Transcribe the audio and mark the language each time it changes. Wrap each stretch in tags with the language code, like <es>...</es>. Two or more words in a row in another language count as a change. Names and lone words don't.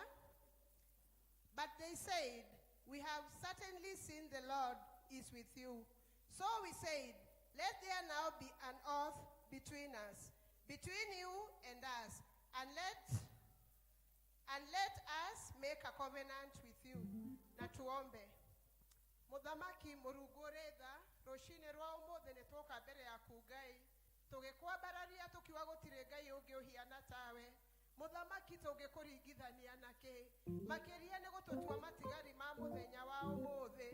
<en>But they said, we have certainly seen the Lord is with you. So we said, let there now be an oath between us, between you and us, and let us make a covenant with you.</en> <ki>Na tuombe. Muthamaki Murungu uritha rucini rwa umuthi ni twoka mbere yaku Ngai tugikwambararia tukiwa gutire Ngai ungi uhiana tawe. Muthamaki tungikuringithania naki makiria ni gututua matigari ma muthenya wa umuthi.</ki>